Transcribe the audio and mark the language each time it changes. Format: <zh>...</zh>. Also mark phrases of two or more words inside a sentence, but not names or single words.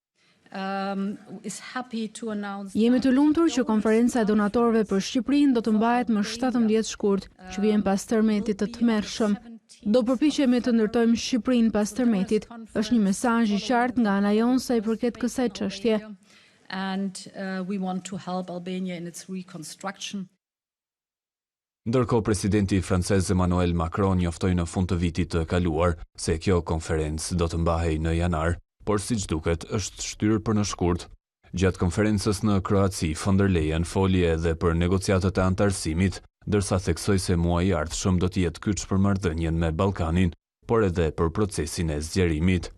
<sq>Jemi të lumtur që konferenca e donatorëve për Shqipërinë do të mbahet më 17 shkurt, që vjen pas tërmetit të tmerrshëm. Do përpiqemi të ndërtojmë Shqipërinë pas tërmetit. Është një mesazh i qartë nga ana jonë sa i përket kësaj çështje.</sq> <en>And we want to help Albania in its reconstruction.</en> <sq>Ndërkohë, presidenti francez Emmanuel Macron njoftoi në fund të vitit të kaluar se kjo konferencë do të mbahej në janar, por siç duket është shtyrë për në shkurt. Gjatë konferencës në Kroaci, von der Leyen foli edhe për negociatët e antarësimit, ndërsa theksoi se muaji i ardhshëm do të jetë kyç për marrëdhënien me Ballkanin, por edhe për procesin e zgjerimit.</sq>